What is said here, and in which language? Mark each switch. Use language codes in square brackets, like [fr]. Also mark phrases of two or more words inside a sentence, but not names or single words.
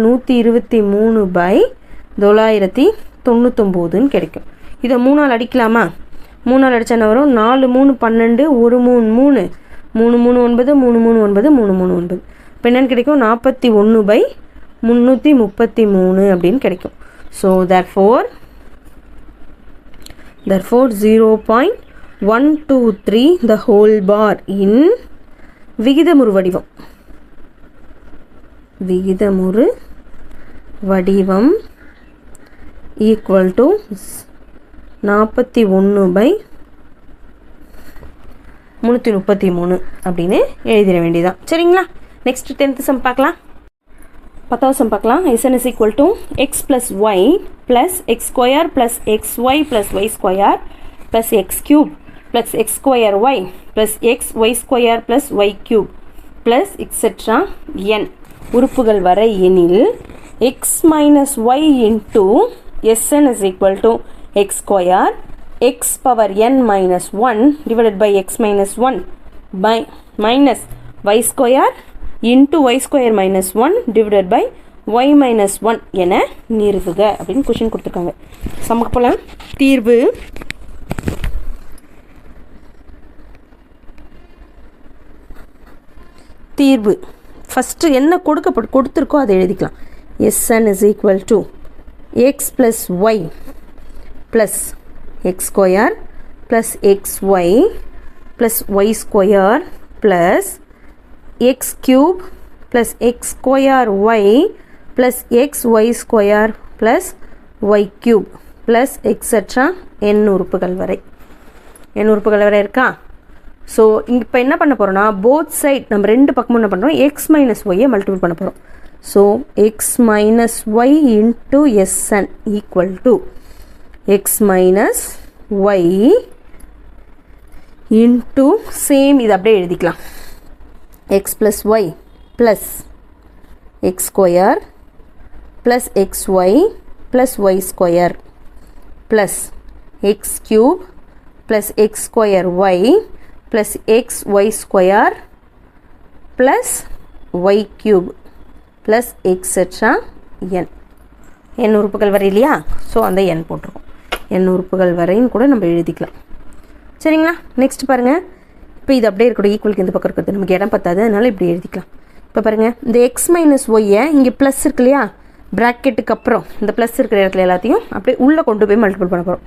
[ta] 123 பை 999ன்னு கிடைக்கும். இதை 3ஆல் அடிக்கலாமா? 3ஆல் அடித்தா என்ன வரும்? 4 3 12 1 3 3 3 3 9 3 3 9 3 3 9. இப்போ என்னென்னு கிடைக்கும்? 41 பை 333 அப்படின்னு கிடைக்கும். ஸோ [en] therefore 0.123 1 2 3 the whole bar in [ta] விகிதமுறு வடிவம் [en] equal to [ta] 41/333 அப்படின்னு எழுதிட வேண்டியதான். சரிங்களா? நெக்ஸ்ட் 10th சம் பார்க்கலாம். 10th சம் பார்க்கலாம். [en] Sn is equal to x plus y plus x square plus xy plus y square plus x cube plus x square y plus x y square plus y cube plus etc. [ta] n உறுப்புகள் வரை எனில் [en] x minus y into Sn is equal to x square x power n minus 1 divided by x minus 1 by minus y square into y square minus 1 divided by y minus 1 [ta] என நிறுவுக அப்படின்னு கொஸ்டின் கொடுத்துருக்காங்க. சமக்கு போலாம். தீர்வு ஃபஸ்ட்டு என்ன கொடுத்துருக்கோ அதை எழுதிக்கலாம். [en] Sn is equal to x plus y plus x square plus xy plus y square plus x cube plus x square y plus xy square plus y cube plus etc. [ta] n உறுப்புகள் வரை இருக்கா? ஸோ இப்போ என்ன பண்ண போகிறோம்னா [en] both side [ta] நம்ம ரெண்டு பக்கமும் என்ன பண்ணுறோம், [en] x minus y [ta] மல்டிபிள் பண்ண போகிறோம். [en] so x minus y into Sn equal to x minus y into same [ta] இது அப்படியே எழுதிக்கலாம். [en] x plus y plus x square plus x y plus y square plus x cube plus x square y plus xy square plus y cube plus etc. [ta] n உறுப்புகள் வரை இல்லையா? ஸோ அந்த n போட்டிருக்கோம். n உறுப்புகள் வரைன்னு கூட நம்ம எழுதிக்கலாம். சரிங்களா? நெக்ஸ்ட் பாருங்கள். இப்போ இது அப்படியே இருக்கட்டும், ஈக்குவலுக்கு இந்த பக்கம் இருக்கிறது நமக்கு இடம் பத்தாது, அதனால் இப்படி எழுதிக்கலாம். இப்போ பாருங்கள், இந்த [en] x minus y [ta] இங்கே ப்ளஸ் இருக்கு இல்லையா, ப்ராக்கெட்டுக்கு அப்புறம் இந்த ப்ளஸ் இருக்கிற இடத்துல எல்லாத்தையும் அப்படியே உள்ளே கொண்டு போய் மல்டிபிள் பண்ண போகிறோம்.